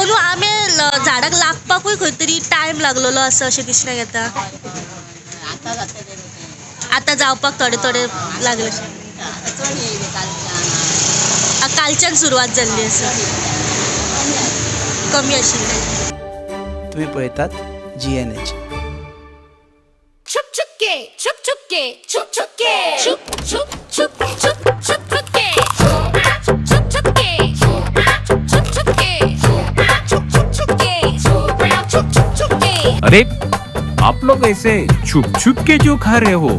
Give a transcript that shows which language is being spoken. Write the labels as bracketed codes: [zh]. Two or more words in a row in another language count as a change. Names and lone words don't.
[kok] अंदू आम्ही झाडाक लागपाकूय खंय तरी टायम लागलेलो असं अशें दिसण्याक येता. आतां जाता ते आता जावपाक थोडे थोडे लागले. चड येयले कालच्यान कालच्यान सुरवात जाल्ली आसा, कमी आशिल्ली. तुम्ही पळयतात GNH. [hi] Chup chukke, chup chukke, chup chukke, chup chup chup chup chup chukke, chup chukke, chup chukke, chup chukke, chup chukke. अरे आप लोग ऐसे छुप छुप के जो खा रहे हो?